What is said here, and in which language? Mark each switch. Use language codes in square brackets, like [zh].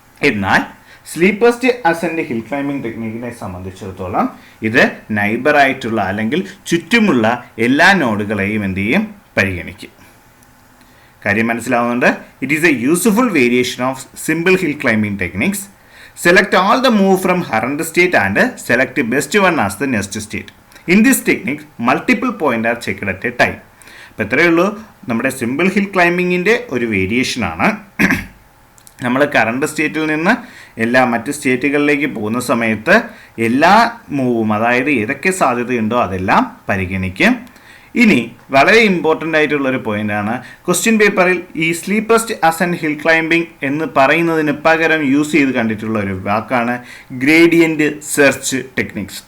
[ml] എന്നാൽ സ്ലീപ്പസ്റ്റ് ascend hill climbing ടെക്നിക്കിനെ സംബന്ധിച്ചിടത്തോളം ഇത് നൈബറായിട്ടുള്ള അല്ലെങ്കിൽ ചുറ്റുമുള്ള എല്ലാ നോഡുകളെയും എന്ത് ചെയ്യും? പരിഗണിക്കും. കാര്യം മനസ്സിലാവുന്നുണ്ട്? [en] It is a useful variation of simple hill climbing techniques. Select all the move from current state and select the best one as the next state. In this technique, multiple points are checked at a time. [ml] അപ്പോൾ ഇത്രയേ ഉള്ളൂ. നമ്മുടെ simple hill ക്ലൈംബിങ്ങിൻ്റെ ഒരു വേരിയേഷനാണ്. നമ്മൾ current സ്റ്റേറ്റിൽ നിന്ന് മറ്റ് സ്റ്റേറ്റുകളിലേക്ക് പോകുന്ന സമയത്ത് എല്ലാ മൂവും, അതായത് ഏതൊക്കെ സാധ്യതയുണ്ടോ അതെല്ലാം പരിഗണിക്കും. ഇനി വളരെ ഇമ്പോർട്ടൻ്റ് ആയിട്ടുള്ളൊരു പോയിൻ്റാണ്, ക്വസ്റ്റ്യൻ പേപ്പറിൽ ഈ സ്ലീപ്പസ്റ്റ് അസെൻഡ് ഹിൽ ക്ലൈംബിംഗ് എന്ന് പറയുന്നതിന് പകരം യൂസ് ചെയ്ത് കണ്ടിട്ടുള്ള ഒരു വാക്കാണ് ഗ്രേഡിയൻറ്റ് സെർച്ച് ടെക്നിക്സ്.